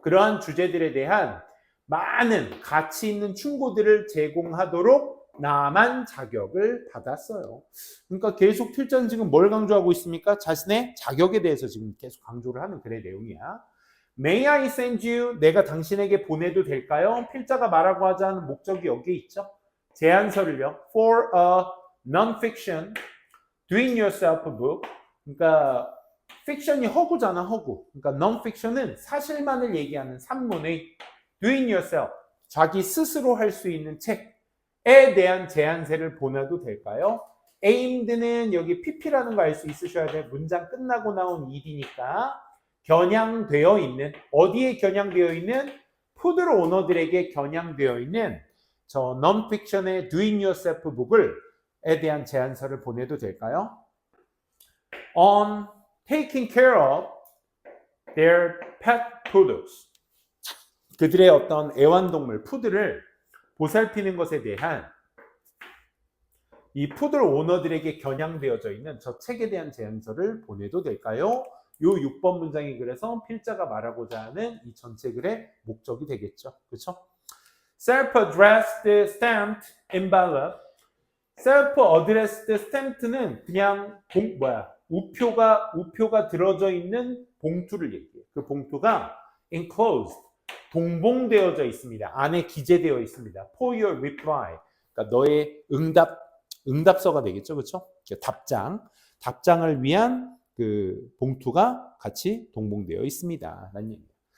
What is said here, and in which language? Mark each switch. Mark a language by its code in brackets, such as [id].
[ko] 그러한 주제들에 대한 많은 가치 있는 충고들을 제공하도록 나만 자격을 받았어요. 그러니까 계속 필자는 지금 뭘 강조하고 있습니까? 자신의 자격에 대해서 지금 계속 강조를 하는 글의 내용이야. [en] May I send you? [ko] 내가 당신에게 보내도 될까요? 필자가 말하고 하자는 목적이 여기에 있죠. 제안서를요. [en] For a non-fiction doing yourself book. [ko] 그러니까 fiction이 허구잖아, 허구. 그러니까 non-fiction은 사실만을 얘기하는 산문의 doing yourself, 자기 스스로 할 수 있는 책에 대한 제안서를 보내도 될까요? aimed는 여기 pp라는 거 알 수 있으셔야 돼. 문장 끝나고 나온 ed니까 겨냥되어 있는, 어디에 겨냥되어 있는? 푸드 오너들에게 겨냥되어 있는 저 non-fiction의 doing yourself book에 대한 제안서를 보내도 될까요? [en] On taking care of their pet poodles. [ko] 그들의 어떤 애완동물, 푸드를 보살피는 것에 대한 이 푸들 오너들에게 겨냥되어져 있는 저 책에 대한 제안서를 보내도 될까요? 요 6번 문장이 그래서 필자가 말하고자 하는 이 전체 글의 목적이 되겠죠. 그렇죠? [en] Self-addressed stamped envelope. [ko] Self-addressed stamped는 그냥 우표가 들어져 있는 봉투를 얘기해요. 그 봉투가 enclosed, 동봉되어져 있습니다. 안에 기재되어 있습니다. [en] For your reply. [ko] 그러니까 너의 응답서가 되겠죠. 그렇죠? 답장을 위한 그 봉투가 같이 동봉되어 있습니다. 라는 얘기입니다.